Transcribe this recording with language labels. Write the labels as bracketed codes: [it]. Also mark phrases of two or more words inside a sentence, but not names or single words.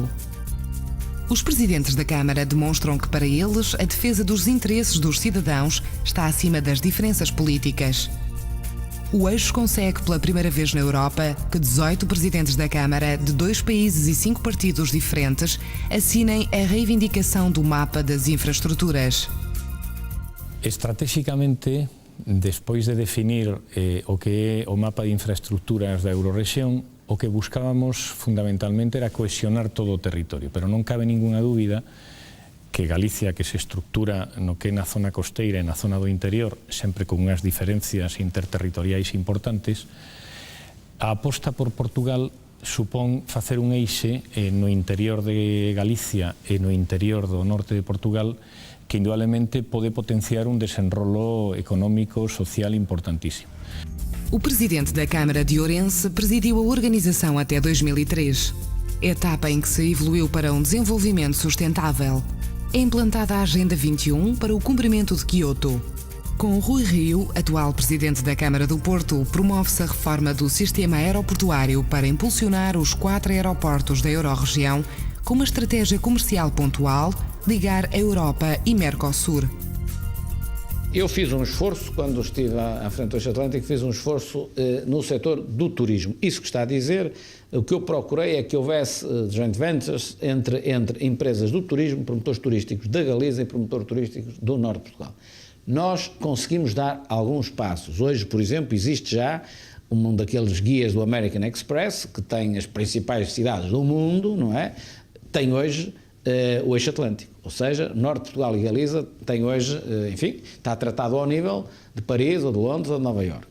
[pt] Os presidentes da Câmara demonstram que para eles a defesa dos interesses dos cidadãos está acima das diferenças políticas. o eixo consegue pela primeira vez na Europa que 18 presidentes da Câmara de 2 países e 5 partidos diferentes assinem a reivindicação do mapa das infraestruturas. [gl] Estrategicamente, despois de definir o que é o mapa de infraestruturas da Eurorrexión, o que buscábamos fundamentalmente era cohesionar todo o territorio, pero non cabe ninguna dúbida que Galicia, que se estructura no que é na zona costeira e na zona do interior, sempre con unhas diferencias interterritoriais importantes, a aposta por Portugal supón facer un eixe no interior de Galicia e no interior do norte de Portugal que indudablemente pode potenciar un desenrolo económico social importantísimo. [pt] O presidente da Câmara de Ourense presidiu a organização até 2003, etapa em que se evoluiu para um desenvolvimento sustentável. É implantada a Agenda 21 para o cumprimento de Quioto. Com Rui Rio, atual presidente da Câmara do Porto, promove-se a reforma do sistema aeroportuário para impulsionar os 4 aeroportos da Eurorregião com uma estratégia comercial pontual, ligar a Europa e Mercosul. Eu fiz um esforço, quando estive à frente do Eixo Atlântico, fiz um esforço no setor do turismo. Isso que está a dizer, o que eu procurei é que houvesse [en] joint ventures [pt] entre empresas do turismo, promotores turísticos da Galiza e promotores turísticos do Norte de Portugal. Nós conseguimos dar alguns passos. Hoje, por exemplo, existe já um daqueles guias do American Express, que tem as principais cidades do mundo, não é? Tem hoje o Eixo Atlântico, ou seja, Norte de Portugal e Galiza tem hoje, enfim, está tratado ao nível de Paris, ou de Londres, ou de Nova Iorque.